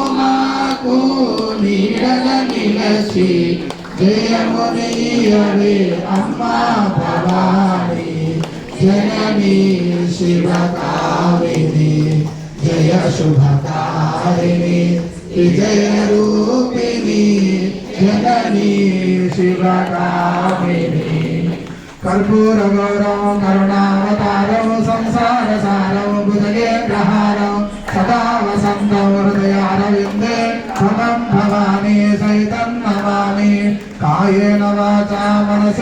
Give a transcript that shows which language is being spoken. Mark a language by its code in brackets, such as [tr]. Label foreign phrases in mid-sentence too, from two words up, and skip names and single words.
[te] మాకు నీడగా నిలసి జయమునియవే అమ్మా భవాని జనని [sa] శివకామిని జయ శుభకారిణి విజయ రూపిణి జనని శివకామిని कर्पूर गौरव करुणावतारं संसार सारं भुजगेन्द्रहारं सदा वसन्तं हृदयारविन्दे त्वं भवानी सहितं नमामि कायेन वाचा मनसे